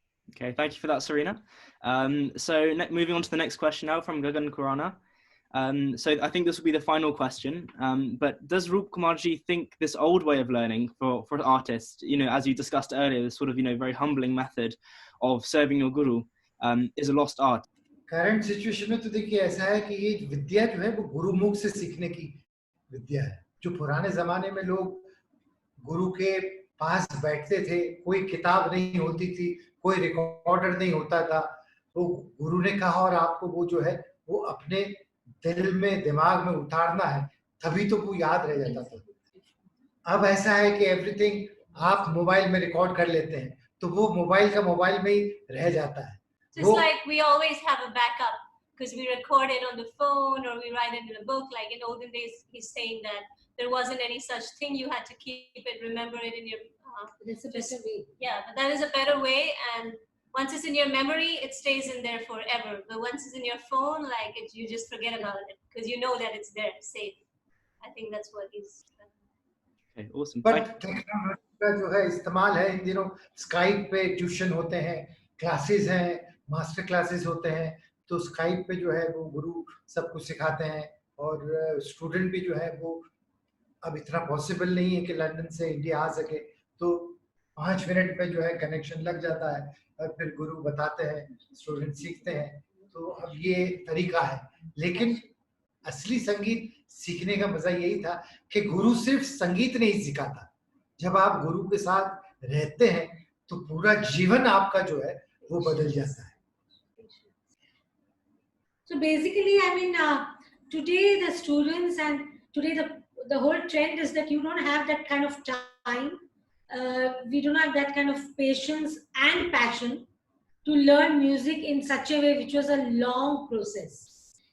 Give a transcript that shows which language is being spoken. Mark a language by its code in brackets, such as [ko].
[en] Okay, thank you for that, Serena. So moving on to the next question now from Gagan Khurana. So I think this will be the final question, but does Roop Kumarji think this old way of learning for artists, you know, as you discussed earlier, this sort of, you know, very humbling method of serving your guru is a lost art? [hi] Current situation में तो देखिए ऐसा है कि ये विद्या जो है वो गुरुमुख से सीखने की विद्या है। जो पुराने जमाने में लोग गुरु के पास बैठते थे, कोई किताब नहीं होती थी, कोई रिकॉर्डर नहीं होता था, तो गुरु ने कहा और आपको वो जो है वो अपने दिल में दिमाग में उतारना है, तभी तो वो याद रह जाता था। अब ऐसा है कि एवरीथिंग आप मोबाइल में रिकॉर्ड कर लेते हैं, तो वो मोबाइल का मोबाइल में ही रह जाता है। [en] Just like we always have a backup because we record it on the phone or we write it in a book. Like in olden days, he's saying that there wasn't any such thing. You had to keep it, remember it in your. It's a better way. Yeah, but that is a better way. And once it's in your memory, it stays in there forever. But once it's in your phone, like you just forget about it because you know that it's there, safe. I think that's what he's. Okay, awesome. [hi] But technology का जो है इस्तेमाल है इन दिनों, Skype पे tuition होते हैं, classes हैं, मास्टर क्लासेस होते हैं, तो स्काइप पे जो है वो गुरु सब कुछ सिखाते हैं और स्टूडेंट भी जो है वो अब इतना पॉसिबल नहीं है कि लंदन से इंडिया आ सके, तो 5 मिनट में जो है कनेक्शन लग जाता है और फिर गुरु बताते हैं, स्टूडेंट सीखते हैं। तो अब ये तरीका है, लेकिन असली संगीत सीखने का मजा यही था कि गुरु सिर्फ संगीत नहीं सिखाता, जब आप गुरु के साथ रहते हैं तो पूरा जीवन आपका जो है वो बदल जाता है। [en] So basically, I mean, today the students and today the whole trend is that you don't have that kind of time. We don't have that kind of patience and passion to learn music in such a way, which was a long process.